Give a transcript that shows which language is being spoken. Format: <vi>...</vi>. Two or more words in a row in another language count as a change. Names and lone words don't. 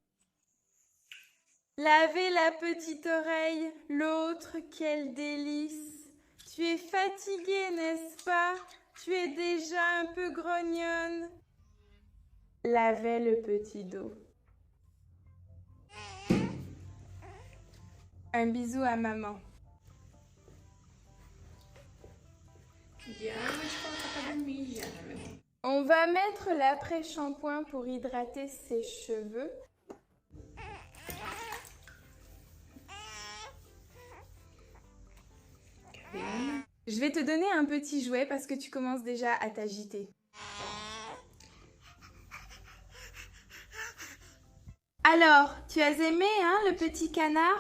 <fr>Lavez la petite oreille, l'autre, quel délice. Tu es fatiguée, n'est-ce pas? Tu es déjà un peu grognonne. Lavez le petit dos. Un bisou à maman.</fr> <pt>Já, mas coloca pra dormir já, meu amor.</pt> <fr>On va mettre l'après-shampoing pour hydrater ses cheveux. Je vais te donner un petit jouet parce que tu commences déjà à t'agiter. Alors, tu as aimé, hein, le petit canard?</fr>